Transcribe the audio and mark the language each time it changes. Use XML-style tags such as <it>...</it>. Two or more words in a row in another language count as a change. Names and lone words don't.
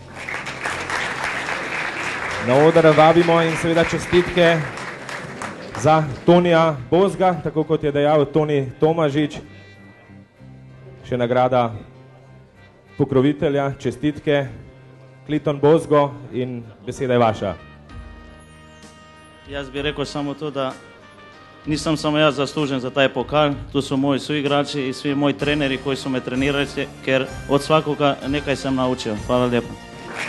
<sl>Na oder vabimo in seveda čestitke za Tonija Bozga, tako kot je dejal Toni Tomažič. Še nagrada pokrovitelja, čestitke, Kliton Bozgo in beseda je vaša. Jaz bi rekel samo to,</sl> <hr>da nisam samo jaz zaslužen za taj pokal, tu su moji suigrači i svi moji treneri koji su me trenirali, ker od svakoga nekaj sam naučio. Hvala lijepo.</hr>